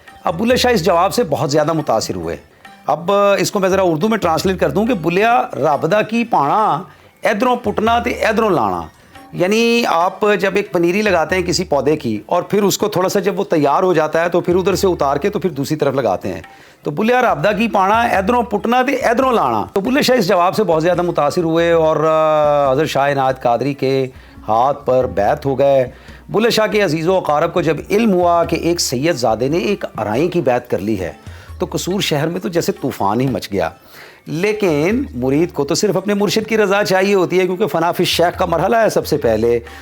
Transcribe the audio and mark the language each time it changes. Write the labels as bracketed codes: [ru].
[ur] اب بلے شاہ اس جواب سے بہت زیادہ متاثر ہوئے. اب اس کو میں ذرا اردو میں ٹرانسلیٹ کر دوں کہ [pa] بلیا رابدہ کی پانا ادھروں پٹنا تے ادھروں لانا, [ur] یعنی آپ جب ایک پنیری لگاتے ہیں کسی پودے کی اور پھر اس کو تھوڑا سا جب وہ تیار ہو جاتا ہے تو پھر ادھر سے اتار کے تو پھر دوسری طرف لگاتے ہیں. [pa] تو بلیا رابدہ کی پانا ادھروں پٹنا تے ادھروں لانا. [ur] تو بلے شاہ اس جواب سے بہت زیادہ متاثر ہوئے اور حضرت شاہ عنایت قادری کے ہاتھ پر بیعت ہو گئے. بلے شاہ کے عزیز و اقارب کو جب علم ہوا کہ ایک سید زادے نے ایک ارائیں کی بیعت کر لی ہے تو قصور شہر میں تو جیسے طوفان ہی مچ گیا. لیکن مرید کو تو صرف اپنے مرشد کی رضا چاہیے ہوتی ہے, کیونکہ فنا فی الشیخ کا مرحلہ ہے سب سے پہلے.